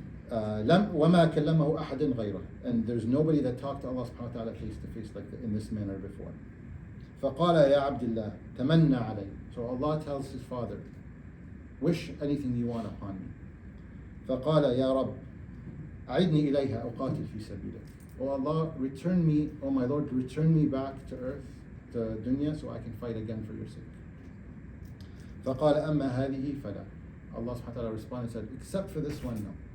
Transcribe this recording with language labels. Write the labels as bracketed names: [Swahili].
[Arabic] وما كلمه أحد غيره, [English] and there's nobody that talked to Allah subhanahu wa ta'ala face to face like in this manner before. [Arabic] فقال يا عبد الله تمنى علي. [English] So Allah tells his father, wish anything you want upon me. [Arabic] فقال يا رب أعدني إليها أقاتل في سبيلك. [English] Oh Allah, return me, oh my Lord, return me back to earth, to dunya, so I can fight again for your sake. [Arabic] فقال أما هذه فلا. [English] Allah subhanahu wa ta'ala responded and said, except for this one, no.